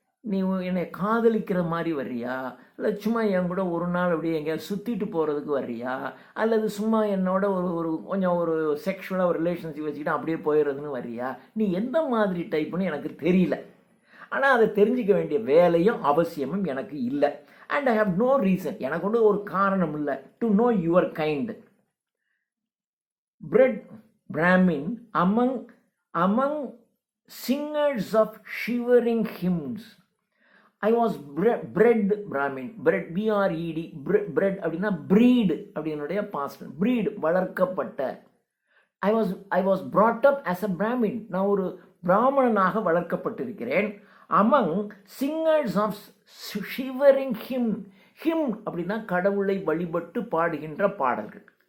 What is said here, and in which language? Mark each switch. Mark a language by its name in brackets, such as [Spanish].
[Tamil] நீ என்னை காதலிக்கிற மாதிரி வர்றியா, இல்லை சும்மா என் கூட ஒரு நாள் அப்படியே எங்கேயாவது சுற்றிட்டு போகிறதுக்கு வர்றியா, அல்லது சும்மா என்னோட ஒரு ஒரு கொஞ்சம் ஒரு செக்ஷுவலாக ஒரு ரிலேஷன்ஷிப் வச்சுக்கிட்டு அப்படியே போயிடுறதுன்னு வர்றியா, நீ எந்த மாதிரி டைப்புன்னு எனக்கு தெரியல. ஆனால் அதை தெரிஞ்சிக்க வேண்டிய வேலையும் அவசியமும் எனக்கு இல்லை. [English] and I have no reason, [Tamil] எனக்கு ஒன்று ஒரு காரணம் இல்லை [English] To know your kind. Bred Brahmin among singers of shivering hymns. I was bred Brahmin. Bred B-R-E-D. Bred [Tamil] அப்படின்னா [English] breed [Tamil] அப்படின்னுடைய [English] past. [Tamil] breed வளர்க்கப்பட்ட. [English] I was brought up as a Brahmin. [Tamil] நான் ஒரு பிராமணனாக வளர்க்கப்பட்டிருக்கிறேன். [English] among singers of shivering hymn. [Tamil] hymn அப்படின்னா கடவுளை வழிபட்டு பாடுகின்ற பாடல்கள்.